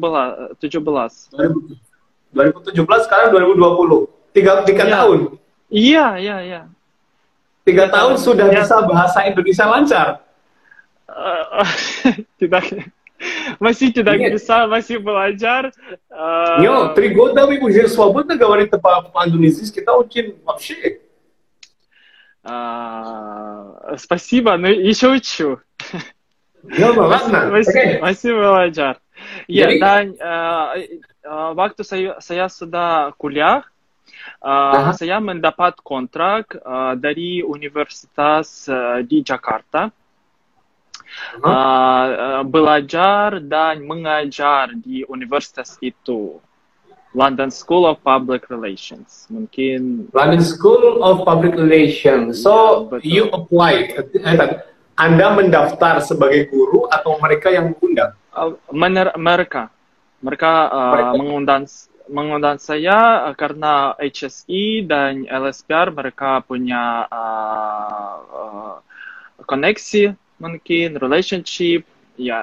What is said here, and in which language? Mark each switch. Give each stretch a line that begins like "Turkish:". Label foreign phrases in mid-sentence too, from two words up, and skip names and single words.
Indonesian: 2017. 2017 sekarang 2020. Tiga Ya. tahun. Iya. 3 tahun sudah Ya. bisa bahasa Indonesia lancar. Tidak, masih tidak
Russian: Нет.
Indonesian: bisa, masih belajar.
Russian: Нё, 3 года вы уже свободно говорите по-индонезийски, это очень вообще. Спасибо, но еще учу. Ну, ладно.
Indonesian: Oke. Masih belajar. Ya, Jadi- dan waktu saya sudah kuliah, saya mendapat kontrak dari universitas di Jakarta. Belajar dan mengajar di universitas itu. London School of Public Relations. Mungkin London School of Public Relations. So, Ya, betul.
English: you apply.
Indonesian: Anda mendaftar sebagai guru atau mereka yang mengundang? mereka mengundang saya karena HSE dan LSPR mereka punya koneksi, mungkin relationship, ya.